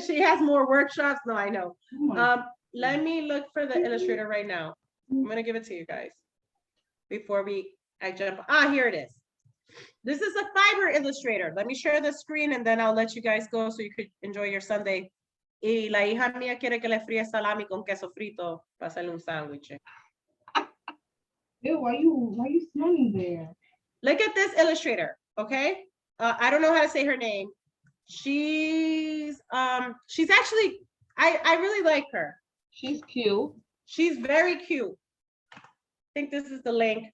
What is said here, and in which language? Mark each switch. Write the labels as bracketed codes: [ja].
[en] she has more workshops. No, I know. Let me look for the illustrator right now. I'm gonna give it to you guys before I jump. Here it is. This is a Fiverr illustrator. Let me share the screen and then I'll let you guys go so you could enjoy your Sunday. [es] Y la hija mía quiere que le fríe salami con queso frito para hacerle un sándwich. [en] Ew, why you smelling there? Look at this illustrator, okay? I don't know how to say her name. She's actually, I really like her. She's cute. She's very cute. I think this is the link.